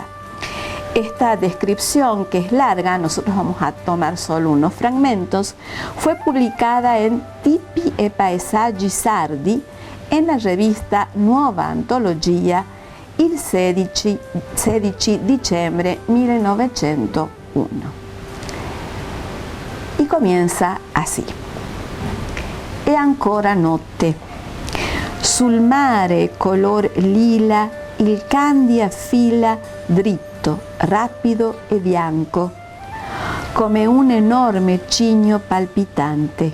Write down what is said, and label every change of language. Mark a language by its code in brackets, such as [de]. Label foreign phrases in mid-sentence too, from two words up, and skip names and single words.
[es] Esta descripción, que es larga, nosotros vamos a tomar solo unos fragmentos, fue publicada en Tipi e Paesaggi Sardi en la revista Nuova Antologia [it] il 16 dicembre 1901. [es] Y comienza así. [it] E ancora notte. Sul mare color lila il Candia fila dritto, rapido e bianco, come un enorme cigno palpitante.